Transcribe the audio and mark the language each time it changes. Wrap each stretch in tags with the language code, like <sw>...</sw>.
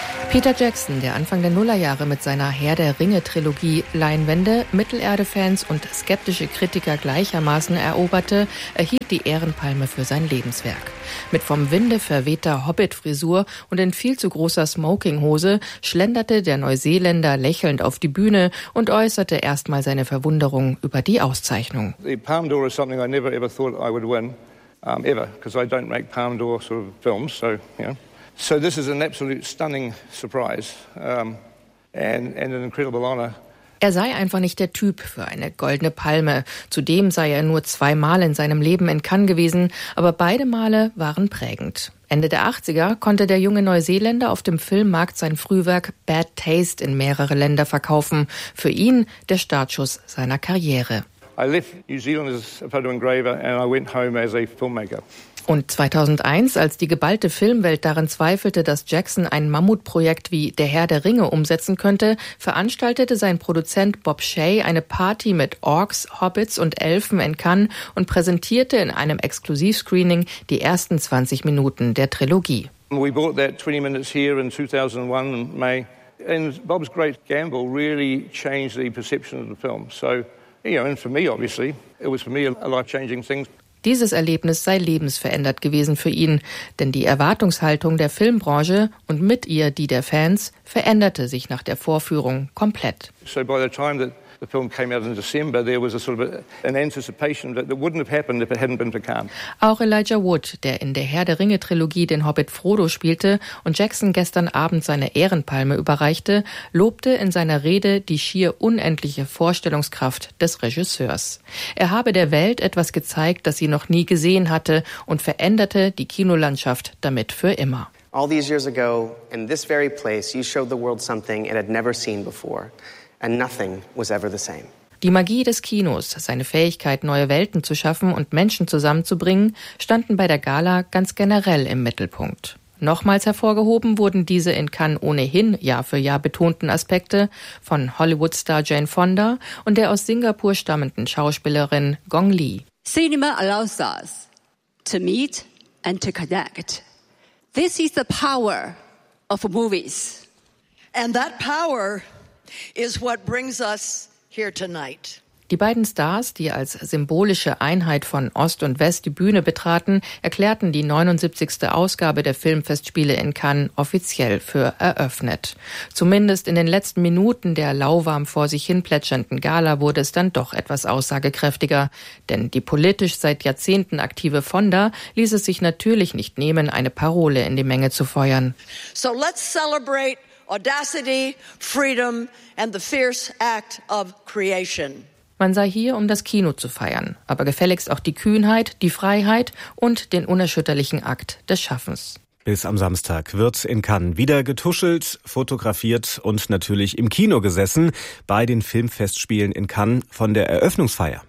<de>Peter Jackson, der Anfang der Nullerjahre mit seiner Herr-der-Ringe-Trilogie Leinwände Mittelerde-Fans und skeptische Kritiker gleichermaßen eroberte, erhielt die Ehrenpalme für sein Lebenswerk. Mit vom Winde verwehter Hobbit-Frisur und in viel zu großer Smoking-Hose schlenderte der Neuseeländer lächelnd auf die Bühne und äußerte erstmal seine Verwunderung über die Auszeichnung.</de> <en>The Palme d'Or is something I never ever thought I would win, ever, because I don't make Palme d'Or sort of films, so, yeah. So this is an absolute stunning surprise, and an incredible honor.</en> <de>Er sei einfach nicht der Typ für eine goldene Palme. Zudem sei er nur zweimal in seinem Leben in Cannes gewesen, aber beide Male waren prägend. Ende der 80er konnte der junge Neuseeländer auf dem Filmmarkt sein Frühwerk Bad Taste in mehrere Länder verkaufen. Für ihn der Startschuss seiner Karriere.</de> <en>I left New Zealand as a photo engraver and I went home as a filmmaker.</en> <de>Und 2001, als die geballte Filmwelt daran zweifelte, dass Jackson ein Mammutprojekt wie Der Herr der Ringe umsetzen könnte, veranstaltete sein Produzent Bob Shay eine Party mit Orks, Hobbits und Elfen in Cannes und präsentierte in einem Exklusivscreening die ersten 20 Minuten der Trilogie.</de> <en>We bought that 20 minutes here in 2001 in May, and Bob's great gamble really changed the perception of the film. So, you know, and for me obviously, it was for me a life-changing thing.</en> <de>Dieses Erlebnis sei lebensverändert gewesen für ihn, denn die Erwartungshaltung der Filmbranche und mit ihr die der Fans veränderte sich nach der Vorführung komplett.</de> <en>So by the time that the film came out in December, there was a sort of an anticipation that it wouldn't have happened if it hadn't been for Cannes.</en> <de>Auch Elijah Wood, der in der Herr der Ringe Trilogie den Hobbit Frodo spielte und Jackson gestern Abend seine Ehrenpalme überreichte, lobte in seiner Rede die schier unendliche Vorstellungskraft des Regisseurs. Er habe der Welt etwas gezeigt, das sie noch nie gesehen hatte und veränderte die Kinolandschaft damit für immer.</de> <en>All these years ago, in this very place, you showed the world something it had never seen before. And nothing was ever the same.</en> <de>Die Magie des Kinos, seine Fähigkeit, neue Welten zu schaffen und Menschen zusammenzubringen, standen bei der Gala ganz generell im Mittelpunkt. Nochmals hervorgehoben wurden diese in Cannes ohnehin Jahr für Jahr betonten Aspekte von Hollywood-Star Jane Fonda und der aus Singapur stammenden Schauspielerin Gong Li.</de> <en>Cinema allows us to meet and to connect. This is the power of movies. And that power is what brings us here tonight.</en> <de>Die beiden Stars, die als symbolische Einheit von Ost und West die Bühne betraten, erklärten die 79. Ausgabe der Filmfestspiele in Cannes offiziell für eröffnet. Zumindest in den letzten Minuten der lauwarm vor sich hin plätschernden Gala wurde es dann doch etwas aussagekräftiger. Denn die politisch seit Jahrzehnten aktive Fonda ließ es sich natürlich nicht nehmen, eine Parole in die Menge zu feuern.</de> <en>So let's celebrate audacity, freedom and the fierce act of creation.</en> <de>Man sei hier, um das Kino zu feiern, aber gefälligst auch die Kühnheit, die Freiheit und den unerschütterlichen Akt des Schaffens. Bis am Samstag wird in Cannes wieder getuschelt, fotografiert und natürlich im Kino gesessen bei den Filmfestspielen in Cannes von der Eröffnungsfeier.</de>